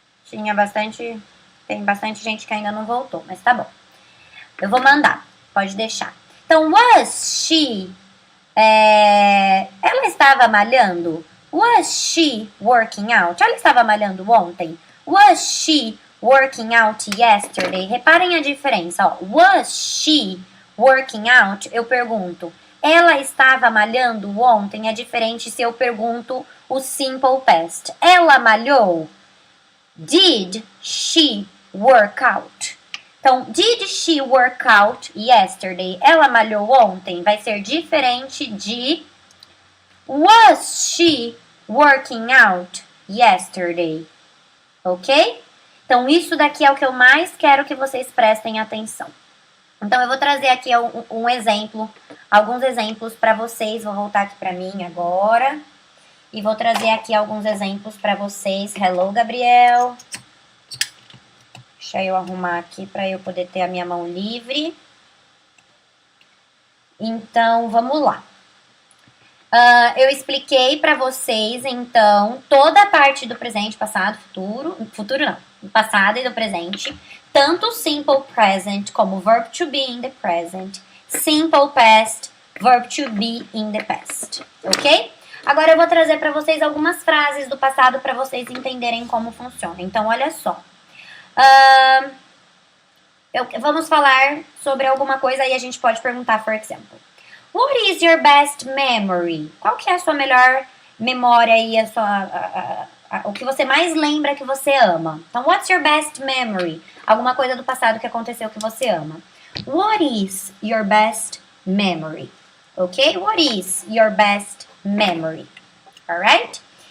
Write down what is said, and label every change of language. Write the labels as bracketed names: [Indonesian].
[Portuguese] Tem bastante gente que ainda não voltou, mas tá bom. Eu vou mandar, pode deixar. Então, [English] was she... [Portuguese] ela estava malhando? [English] Was she working out? [Portuguese] Ela estava malhando ontem? [English] Was she working out yesterday? [Portuguese] Reparem a diferença, ó. [English] Was she working out? [Portuguese] Eu pergunto, ela estava malhando ontem? É diferente se eu pergunto o simple past. Ela malhou? [English] Did she work out? Então, did she work out yesterday? [Portuguese] Ela malhou ontem? Vai ser diferente de [English] was she working out yesterday? [Portuguese] Ok? Então, isso daqui é o que eu mais quero que vocês prestem atenção. Então, eu vou trazer aqui um exemplo, alguns exemplos para vocês. Vou voltar aqui para mim agora. E vou trazer aqui alguns exemplos para vocês. Hello, Gabriel. Deixa eu arrumar aqui para eu poder ter a minha mão livre. Então, vamos lá. Eu expliquei para vocês, então, toda a parte do presente, passado, futuro não, do passado e do presente, tanto o simple present como [English] verb to be in the present, simple past, verb to be in the past, [Portuguese] ok? Agora eu vou trazer para vocês algumas frases do passado para vocês entenderem como funciona. Então, olha só. Vamos falar sobre alguma coisa e a gente pode perguntar, [English] for example. What is your best memory? [Portuguese] Qual que é a sua melhor memória e o que você mais lembra que você ama? [English] Então, what's your best memory? [Portuguese] Alguma coisa do passado que aconteceu que você ama. [English] What is your best memory? Ok? What is your best memory? Alright?